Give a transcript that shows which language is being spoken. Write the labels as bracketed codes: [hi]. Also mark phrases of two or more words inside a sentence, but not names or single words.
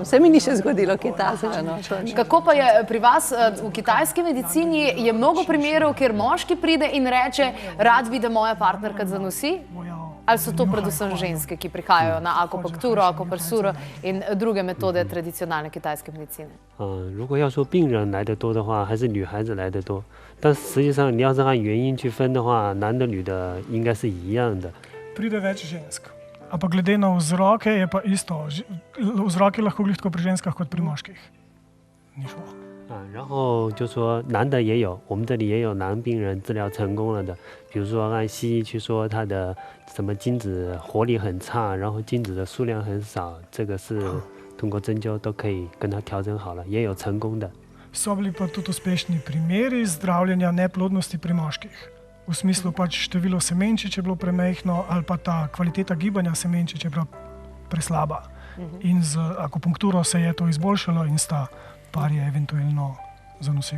[sl] Se mi ni še zgodilo kaj takega. No? Kako pa je pri vas v kitajski medicini? Je mnogo primerov, kjer moški pride in reče, rad bi, da moja partnerka zanosi? Ali so to predvsem ženske, ki prihajajo na akupunkturo, akupresuro in druge metode tradicionalne kitajske medicine? [zh] 如果要说病人来的多的话，还是女孩子来的多。但实际上你要是按原因去分的话，男的女的应该是一样的。 [sl] Pride več žensk. Ampak glede na vzroke je pa isto. Vzroki lahko glih tako pri ženskah kot pri moških. Ni šlo. [zh] 然后就说男的也有，我们这里也有男病人治疗成功了的，比如说按西医去说他的什么精子活力很差，然后精子的数量很少，这个是通过针灸都可以跟他调整好了，也有成功的。 [sl] So bili pa tudi uspešni primeri zdravljenja neplodnosti pri moških. V smislu pač število semenčič je bilo premehno ali pa ta kvaliteta gibanja semenčič je bila preslaba. In z akupunkturo se je to izboljšalo in sta par je eventualno zanosil.